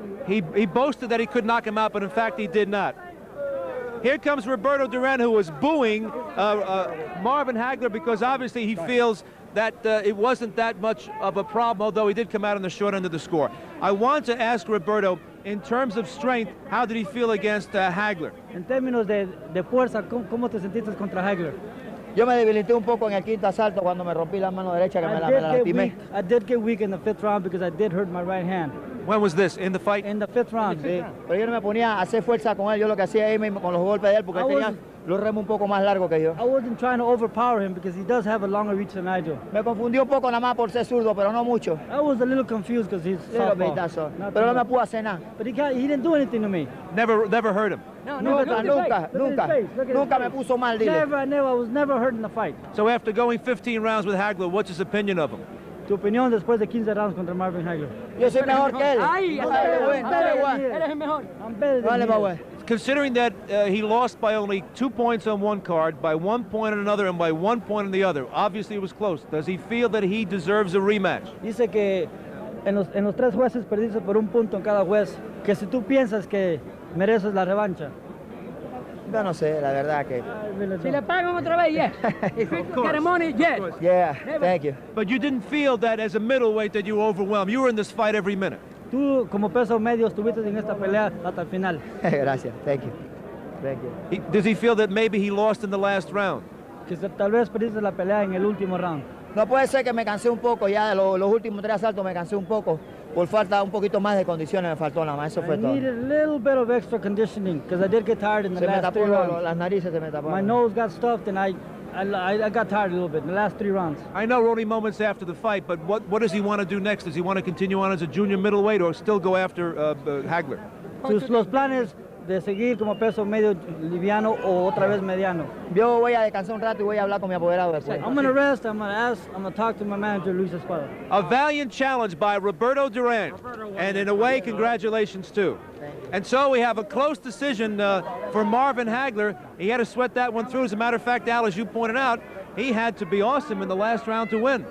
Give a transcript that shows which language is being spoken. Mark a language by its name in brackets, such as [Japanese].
[English] He boasted that he could knock him out, but in fact he did not. Here comes Roberto Duran, who was booing Marvin Hagler because obviously he feels that it wasn't that much of a problem, although he did come out on the short end of the score. I want to ask Roberto, in terms of strength, how did he feel against Hagler? [Spanish] En términos de fuerza, ¿cómo te sentiste contra Hagler? Yo me debilité un poco en el quinto asalto cuando me rompí la mano derecha que me la lastimé. [English] I did get weak in the 5th round because I did hurt my right hand. When was this? In the fight? In the 5th round. [Spanish] Sí, pero yo no me ponía a hacer fuerza con él. Yo lo que hacía era con los golpes de él porque él tenía los remos un poco más largos que yo. [English] I wasn't trying to overpower him because he does have a longer reach than I do. [Spanish] Me confundió un poco nada más por ser zurdo, pero no mucho. [English] I was a little confused because he's southpaw. [Spanish] Pero no me pudo hacer nada. [English] But he didn't do anything to me. Never hurt him. [Spanish] No, Nunca me puso mal, dile. [English] I was never hurt in the fight. So after going 15 rounds with Hagler, what's his opinion of him? [Spanish] Tu opinión después de 15 rounds contra Marvin Hagler. Yo soy mejor que él. Eres el mejor. [English] I'm better than you. Considering that he lost by only 2 points on one card, by 1 point on another, and by 1 point on the other, obviously it was close. Does he feel that he deserves a rematch? [Spanish] Dice que en los 3 jueces perdiste por 1 punto en cada juez, que si tú piensas que mereces la revancha. Yo no sé, la verdad que... Si le pagan otra vez, [English] yes. If you get money, yes. Yeah, thank you. But you didn't feel that as a middleweight that you were overwhelmed. You were in this fight every minute. [Spanish] Tú, como peso medio, estuviste en esta pelea hasta el final. Gracias, [English] thank you. Thank you. Does he feel that maybe he lost in the last round? [Spanish] Que tal vez perdiste la pelea en el último round. No puede ser que me cansé un poco, ya de los últimos 3 asaltos me cansé un poco. Por falta un poquito más de condiciones me faltó nada más, eso fue todo. [English] I needed a little bit of extra conditioning because I did get tired in the last 3 rounds. [Spanish] Las narices se me taparon. [English] My nose got stuffed and I got tired a little bit in the last 3 rounds. I know only moments after the fight, but what does he want to do next? Does he want to continue on as a junior middleweight or still go after Hagler? [Spanish] Los planes de seguir como peso medio liviano o otra vez mediano. Yo voy a descansar un rato y voy a hablar con mi apoderado después. [English] I'm going to rest, I'm going to talk to my manager, Luis Espada. A valiant challenge by Roberto Duran, and in a way, congratulations too. And so we have a close decision for Marvin Hagler. He had to sweat that one through. As a matter of fact, Al, as you pointed out, he had to be awesome in the last round to win.